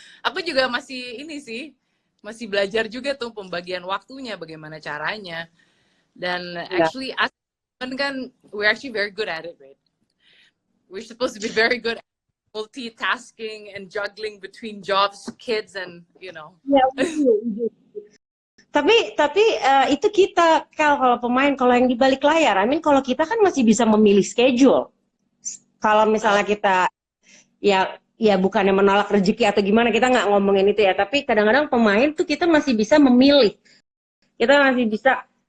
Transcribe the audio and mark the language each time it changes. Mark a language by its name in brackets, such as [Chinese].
[Indonesian] Aku juga masih ini sih, masih belajar juga tuh pembagian waktunya bagaimana caranya, dan Ya. [English] actually as kan we're actually very good at it, right? We're supposed to be very good at multitasking and juggling between jobs, kids, and you know. [Indonesian] Ya, tapi itu kita kalau pemain, kalau yang di balik layar, [English] I mean [Indonesian] kalau kita kan masih bisa memilih schedule. Kalau misalnya kita ya bukannya menolak rezeki atau gimana, kita nggak ngomongin itu ya, tapi kadang-kadang pemain tuh kita masih bisa memilih. Kita masih bisa.